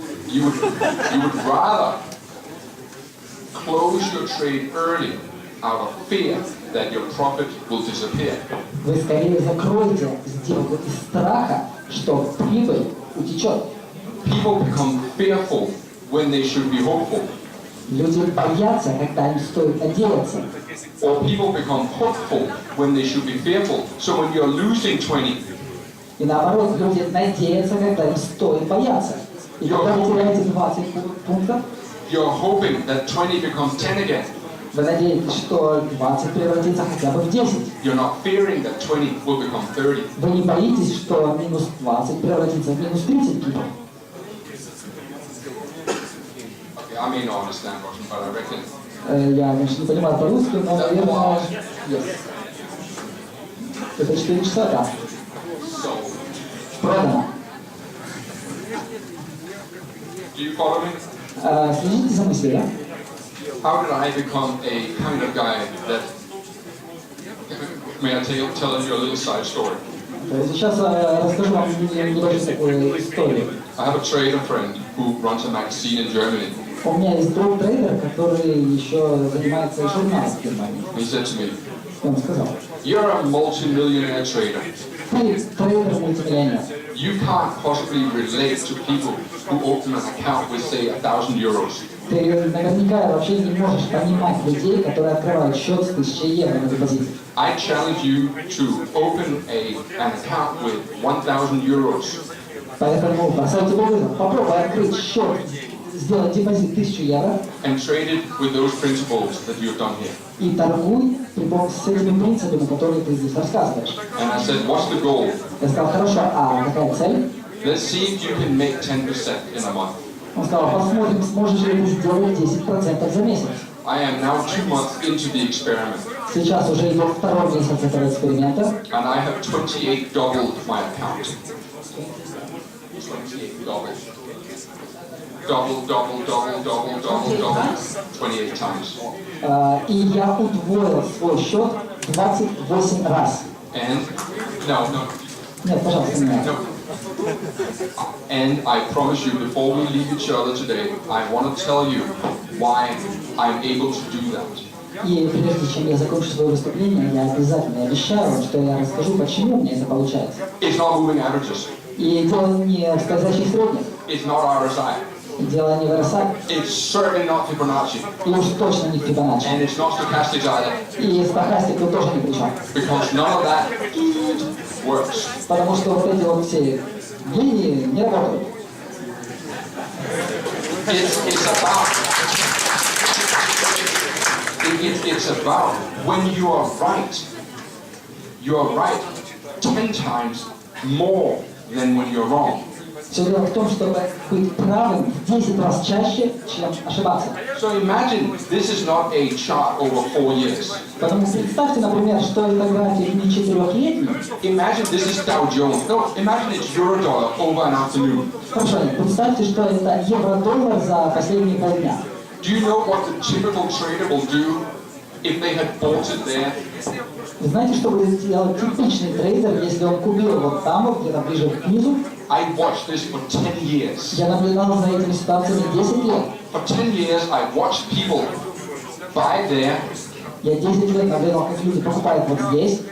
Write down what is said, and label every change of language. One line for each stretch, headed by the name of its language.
English: You would rather close your trade early out of fear that your profit will disappear.
Russian: Вы скорее закроете сделку из страха, что прибыль утечет.
English: People become fearful when they should be hopeful.
Russian: Люди боятся, когда им стоит надеяться.
English: Or people become hopeful when they should be fearful. So when you're losing 20,
Russian: И наоборот, люди надеются, когда им стоит бояться. И когда вы теряете 20 пунктов,
English: you're hoping that 20 becomes 10 again.
Russian: вы надеетесь, что 20 превратится хотя бы в 10.
English: You're not fearing that 20 will become 30.
Russian: Вы не боитесь, что минус 20 превратится в минус 30 пипов.
English: Okay, I may not understand Russian, but I reckon
Russian: Я, конечно, не понимаю по-русски, но, наверное,
English: yes.
Russian: Это 4 часа, да.
English: so.
Russian: Продано.
English: Do you follow me?
Russian: Следите за мыслью, да?
English: How did I become a kind of guy that... May I tell you a little side story?
Russian: Сейчас расскажу вам небольшую такую историю.
English: I have a trader friend who runs a magazine in Germany.
Russian: У меня есть друг трейдер, который еще занимается журналом в Германии.
English: He said to me,
Russian: И он сказал,
English: you're a multi-millionaire trader.
Russian: ты трейдер-мультимиллионер.
English: You can't possibly relate to people who open an account with, say, 1,000 euros.
Russian: Ты наверняка вообще не можешь понимать людей, которые открывают счет с 1000 евро на депозите.
English: I challenge you to open an account with 1,000 euros.
Russian: Поэтому бросаю тебе вызов. Попробуй открыть счет, сделать депозит 1000 евро
English: And trade it with those principles that you've done here.
Russian: и торгуй с этими принципами, которые ты здесь рассказываешь.
English: And I said, what's the goal?
Russian: Я сказал, хорошо, а какая цель?
English: Let's see if you can make 10% in a month.
Russian: Он сказал, посмотрим, сможешь ли ты сделать 10% за месяц.
English: I am now 2 months into the experiment,
Russian: Сейчас уже идет второй месяц этого эксперимента.
English: and I have 28 doubled my account. 28 doubled. Double. 28 times.
Russian: И я удвоил свой счет 28 раз.
English: And, no.
Russian: Нет, пожалуйста, не надо.
English: No. And I promise you, before we leave each other today, I want to tell you why I'm able to do that.
Russian: И прежде чем я закончу свое выступление, я обязательно обещаю вам, что я расскажу, почему у меня это получается.
English: It's not moving averages.
Russian: И дело не в скользящих средних,
English: It's not RSI.
Russian: дело не в RSI,
English: It's certainly not Fibonacci.
Russian: и уж точно не в Фибоначчи.
English: And it's not stochastics either.
Russian: И стохастик тут тоже ни при чем.
English: Because none of that works.
Russian: Потому что вот эти вот все линии не работают.
English: It's about when you are right 10 times more than when you're wrong.
Russian: Все дело в том, чтобы быть правым в 10 раз чаще, чем ошибаться.
English: So imagine this is not a chart over 4 years.
Russian: Потому представьте, например, что это график не 4-летний.
English: Imagine this is Dow Jones. No, imagine it's Eurodollar over an afternoon.
Russian: Хорошо, представьте, что это евро-доллар за последние полдня.
English: Do you know what the typical trader will do if they had bought it there?
Russian: Вы знаете, что будет делать типичный трейдер, если он купил вот там, вот где-то ближе к низу?
English: I watched this for 10 years.
Russian: Я наблюдал за этими ситуациями 10 лет.
English: For 10 years, I watched people buy there,
Russian: Я 10 лет наблюдал, как люди покупают вот здесь,